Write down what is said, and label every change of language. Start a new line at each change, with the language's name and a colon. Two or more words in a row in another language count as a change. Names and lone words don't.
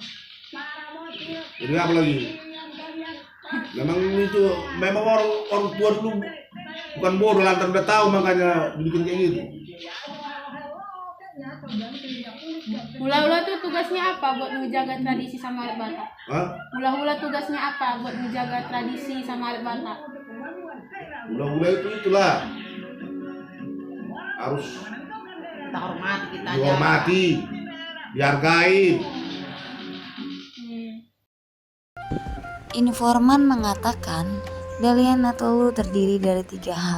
Indonesian: Jadi apa lagi? Memang orang tua dulu bukan bodoh, lantaran udah tahu makanya bikin kayak gitu. Hula-hula tuh tugasnya apa buat menjaga tradisi sama adat Batak? Hah? Hula-hula tugasnya apa buat menjaga tradisi sama adat Batak? Hula-hula itulah harus kita hormati, kita dihormati, dihargai. Informan mengatakan Dalian Natolu terdiri dari 3 hal.